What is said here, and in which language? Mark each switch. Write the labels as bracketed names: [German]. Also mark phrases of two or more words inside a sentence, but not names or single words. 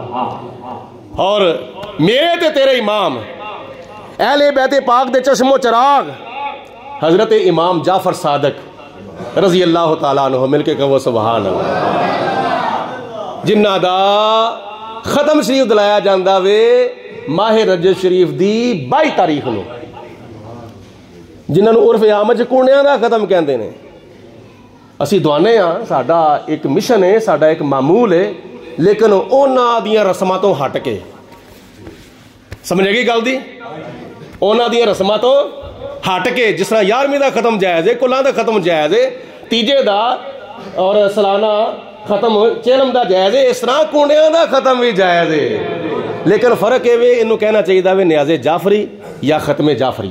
[Punjabi] اور میرے تے تیرے امام اہل بیت پاک دے چشم و چراغ حضرت امام جعفر صادق رضی اللہ تعالیٰ عنہ، مل کے کہو سبحان اللہ، جنہ دا ختم شریف دلایا جاندہ وے ماہ رجب شریف دی 22 تاریخ نو، جنہاں نو عرف عام وچ کونیاں دا ختم کہندے نے۔ اسی دعانے ہاں، ساڈا ایک مشن ہے، ساڈا ایک معمول ہے، لیکن انہاں دیاں رسماں تو ہٹ کے، سمجھے گی گل دی؟ انہاں دیاں رسماں تو ہٹ کے، جس طرح 11ویں دا ختم جائز ہے، کلاں دا ختم جائز ہے، تیجے دا اور سالانہ ختم چہلم دا جائز ہے، اس طرح کونیاں دا ختم بھی جائز ہے، لیکن فرق ہے وے انہوں کہنا چاہیے دا وے نیاز جعفری یا ختم جعفریہ۔